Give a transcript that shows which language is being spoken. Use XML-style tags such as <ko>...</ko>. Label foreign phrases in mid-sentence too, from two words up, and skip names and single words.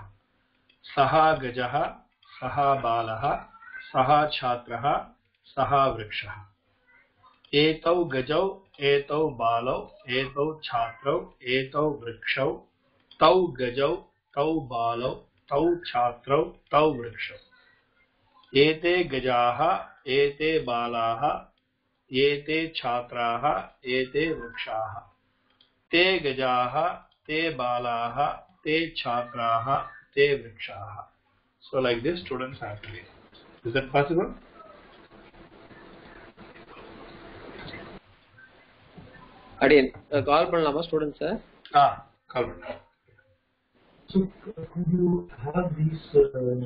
<sa>सः गजः, सः बालः, सः छत्रः, सः वृक्षः. एतौ गजौ, एतौ बालौ, एतौ छत्रौ, एतौ वृक्षौ. तौ गजौ, तौ बालौ, तौ छत्रौ, तौ वृक्षौ. एते गजाः, एते बालाः, एते छत्राः, एते वृक्षाः. ते गजाः, ते बालाः, ते छत्राः, ते वृक्षाः.</sa> <en>So like this students have to read. Is that possible? Again, call பண்ணலாமா students? Call. So could you have these?</en>